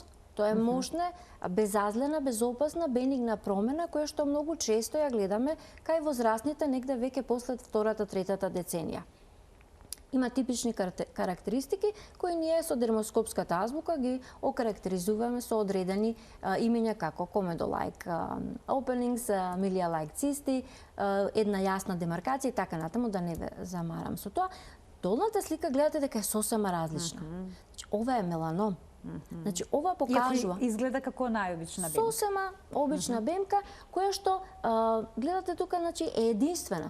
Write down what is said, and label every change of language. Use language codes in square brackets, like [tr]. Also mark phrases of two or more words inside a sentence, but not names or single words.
[mk] Тоа е мощна, безазлена, безопасна, бенигна промена, која што многу често ја гледаме кај возрастните негде веќе после втората, третата деценија. Има типични карактеристики кои ние со дермоскопската азбука ги окарактеризуваме со одредени имења како [en] comedolike openings, [mk] milia-like цисти, една јасна демаркација и така натаму, да не ве замарам со тоа. Долната слика гледате дека е сосема различна. Ова е меланом. Значи, ова покажува... Изгледа како најобична бемка. Сосема обична бемка, која што, гледате тука, значи, е единствена.